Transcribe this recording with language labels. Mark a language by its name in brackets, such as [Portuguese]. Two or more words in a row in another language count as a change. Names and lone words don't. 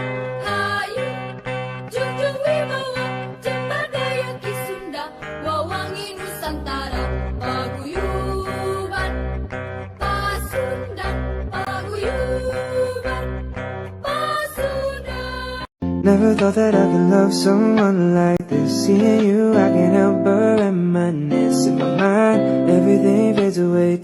[Sundanese] Hayu junjung wibawa, cembadaya Kisunda, wawangi Nusantara, Paguyuban Pasundan, Paguyuban Pasundan. [English] Never thought that I could love someone like this. Seeing you, I can't help but reminisce. In my mind, everything fades away.